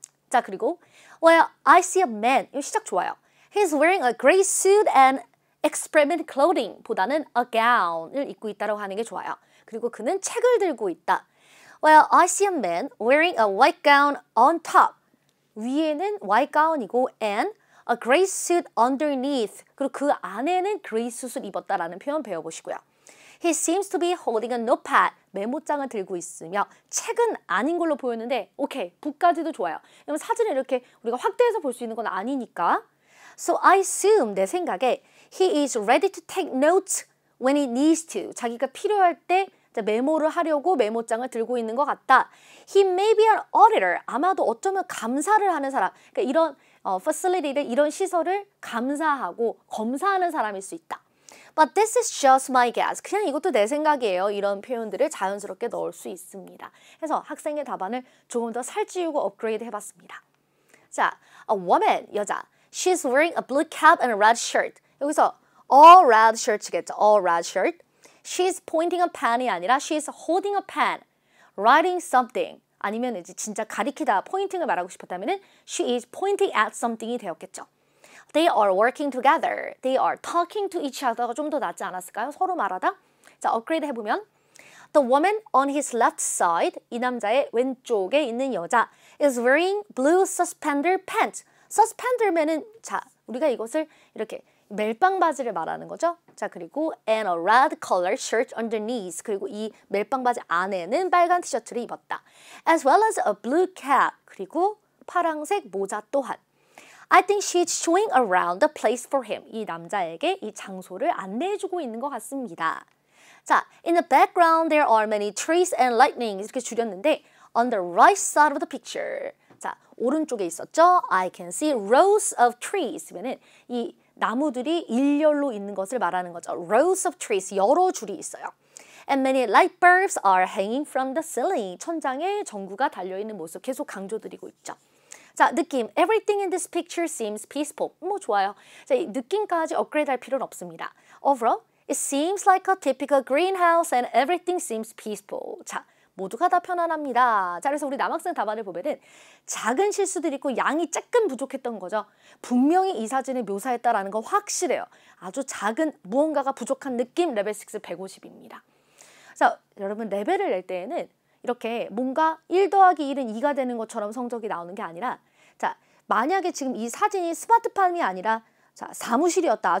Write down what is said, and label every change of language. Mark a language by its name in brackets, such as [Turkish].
[English] 자, 그리고 well, I see a man. [Korean] 이 시작 좋아요. [English] He's wearing a gray suit and experiment clothing 보다는 a gown을 [Korean] 입고 있다고 하는 게 좋아요. 그리고 그는 책을 들고 있다. [English] Well, I see a man wearing a white gown on top. [Korean] 위에는 [English] white gown이고 and a gray suit underneath. [Korean] 그리고 그 안에는 gray suit을 입었다라는 표현 배워보시고요. [English] He seems to be holding a notepad. [Korean] 메모장을 들고 있으며 책은 아닌 걸로 보였는데 오케이, 북까지도 좋아요. 왜냐면 사진을 이렇게 우리가 확대해서 볼 수 있는 건 아니니까. [English] So I assume [Korean] 내 생각에 [English] he is ready to take notes when he needs to. [Korean] 자기가 필요할 때 메모를 하려고 메모장을 들고 있는 것 같다. [English] He may be an auditor. [Korean] 아마도 어쩌면 감사를 하는 사람. 그러니까 이런 facility를 이런 시설을 감사하고 검사하는 사람일 수 있다. [English] But this is just my guess. [Korean] 그냥 이것도 내 생각이에요. 이런 표현들을 자연스럽게 넣을 수 있습니다. 그래서 학생의 답안을 조금 더 살찌우고 업그레이드 해봤습니다. [English] 자, a woman, 여자. She's wearing a blue cap and a red shirt. [Korean] 여기서 [English] all red shirt겠죠. all red shirt. She's pointing a pen이 아니라 she's holding a pen. Writing something. [Korean] 아니면 이제 진짜 가리키다, 포인팅을 말하고 싶었다면 [English] she is pointing at something [Korean] 이 되었겠죠. [English] They are working together. They are talking to each other [Korean] 가 좀 더 낫지 않았을까요? 서로 말하다. [English] 자, 업그레이드 해보면 The woman on his left side, [Korean] 이 남자의 왼쪽에 있는 여자 [English] is wearing blue suspender pants. [Korean] suspender면은 자, 우리가 이것을 이렇게 멜빵 바지를 말하는 거죠. [English] 자, 그리고 and a red color shirt underneath. [Korean] 그리고 이 멜빵 바지 안에는 빨간 티셔츠를 입었다. [English] As well as a blue cap. [Korean] 그리고 파랑색 모자 또한. [English] I think she's showing around the place for him. [Korean] 이 남자에게 이 장소를 안내해주고 있는 것 같습니다. [English] 자, in the background there are many trees and lightnings. [Korean] 이렇게 줄였는데 [English] on the right side of the picture. [Korean] 자, 오른쪽에 있었죠. [English] I can see rows of trees. [Korean] 그러면은 이 나무들이 일렬로 있는 것을 말하는 거죠. [English] Rows of trees, [Korean] 여러 줄이 있어요. [English] And many light bulbs are hanging from the ceiling. [Korean] 천장에 전구가 달려있는 모습 계속 강조드리고 있죠. 자, 느낌. [English] Everything in this picture seems peaceful. [Korean] 뭐 좋아요. 자, 이 느낌까지 업그레이드 할 필요는 없습니다. [English] Overall, it seems like a typical greenhouse and everything seems peaceful. [Korean] 자, 모두가 다 편안합니다. 자, 그래서 우리 남학생 답안을 보면은 작은 실수들이 있고 양이 조금 부족했던 거죠. 분명히 이 사진을 묘사했다라는 건 확실해요. 아주 작은 무언가가 부족한 느낌 레벨 6 150입니다. 자, 여러분 레벨을 낼 때에는 이렇게 뭔가 1 더하기 1은 2가 되는 것처럼 성적이 나오는 게 아니라 자, 만약에 지금 이 사진이 스마트팜이 아니라 자, 사무실이었다.